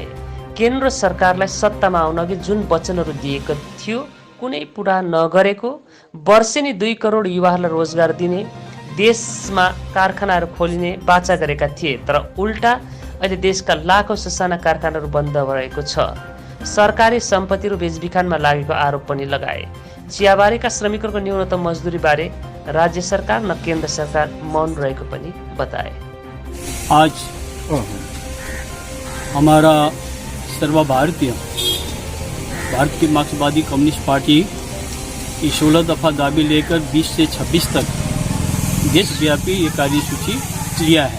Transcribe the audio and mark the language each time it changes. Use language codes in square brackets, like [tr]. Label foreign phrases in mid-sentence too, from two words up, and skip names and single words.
[ne] केन्द्र सरकारलाई सत्तामा आउन अघि जुन वचनहरू दिएको थियो कुनै पुरा नगरेको, वर्षेनी 2 करोड युवाहरूलाई रोजगार दिने, देशमा कारखानाहरू खोलिने वाचा गरेका थिए, तर उल्टा अहिले देशका लाखौं ससाना कारखानाहरू बन्द भएको छ। सरकारी सम्पत्तिहरू बेचबिखानमा लागेको आरोप पनि लगाए। चियाबारीका श्रमिकहरूको न्यूनतम मजदुरी बारे राज्य सरकार न केन्द्र सरकार मौन रहेको पनि बताए। [hi] आज हमारा सर्वभारतीय भारत की मार्क्सवादी कम्युनिस्ट पार्टी की 16 दफा दाबी लेकर 20 से 26 तक देशव्यापी ये कार्यसूची लिया है।